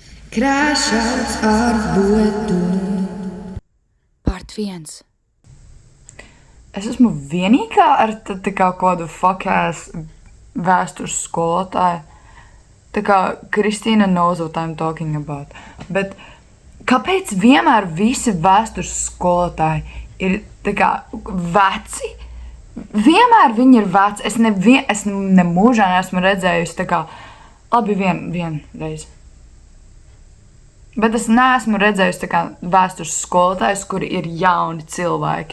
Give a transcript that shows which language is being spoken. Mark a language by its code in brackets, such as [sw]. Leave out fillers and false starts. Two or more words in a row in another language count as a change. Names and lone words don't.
[lv] Krāšauts ar dotu. Part 1. Es esmu vienīgā ar tā kā kādu fuck-ass vēstures skolotāju. Tā kā Kristīna [en] knows what I'm talking about. [lv] Bet kāpēc vienmēr visi vēstures skolotāji ir tā kā veci? Vienmēr viņi ir veci. Es nemūžā neesmu redzējusi tā kā, labi vien reizi. Bet es neesmu redzējusi tā kā vēstures skolotājus, kuri ir jauni cilvēki.